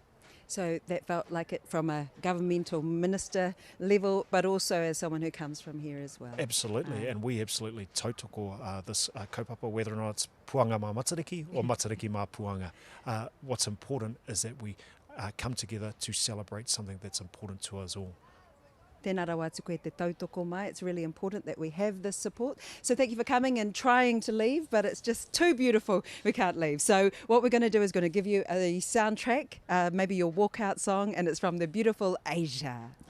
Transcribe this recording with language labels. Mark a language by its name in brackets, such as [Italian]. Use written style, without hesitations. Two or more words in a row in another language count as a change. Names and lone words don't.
[English] So that felt like it from a governmental minister level, but also as someone who comes from here as well. Absolutely, and we absolutely tautoko this kaupapa, whether or not it's Puanga mā Matariki or Matariki Mā Puanga. What's important is that we come together to celebrate something that's important to us all. [Māori] Tēnā rawa atu koe te tautoko mai. [English] It's really important that we have this support. So thank you for coming and trying to leave, but it's just too beautiful. We can't leave. So what we're going to do is going to give you a soundtrack, maybe your walkout song, and it's from the beautiful Asia.